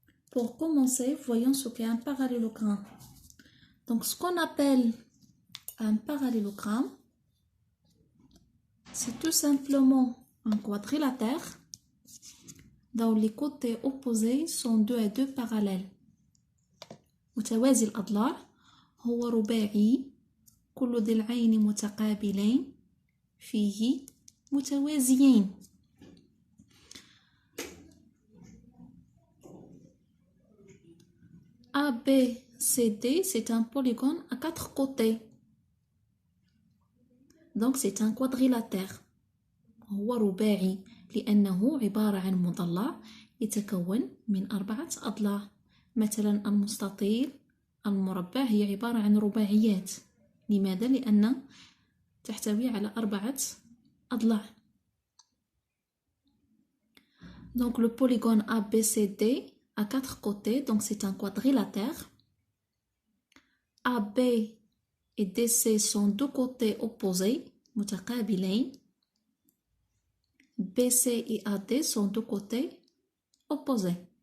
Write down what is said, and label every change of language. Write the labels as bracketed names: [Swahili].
[French] Pour commencer, voyons ce qu'est un parallélogramme. Donc, ce qu'on appelle un parallélogramme, c'est tout simplement un quadrilatère dont les côtés opposés sont 2 et 2 parallèles. [Arabic] متوازي الأضلاع هو رباعي كل ضلعين متقابلين فيه متوازيين. [French] ABCD, c'est un polygone à 4 côtés. Donc c'est un quadrilatère. [Arabic] هو رباعي لأنه عبارة عن مضلع يتكون من 4 أضلاع. مثلا المستطيل، المربع هي عبارة عن رباعيات. لماذا؟ لأن تحتوي على 4 أضلاع. [French] Donc le polygone ABCD a 4 côtés, donc c'est un quadrilatère. AB et DC sont 2 côtés opposés, متقابلين. BC et AD sont 2 côtés opposés.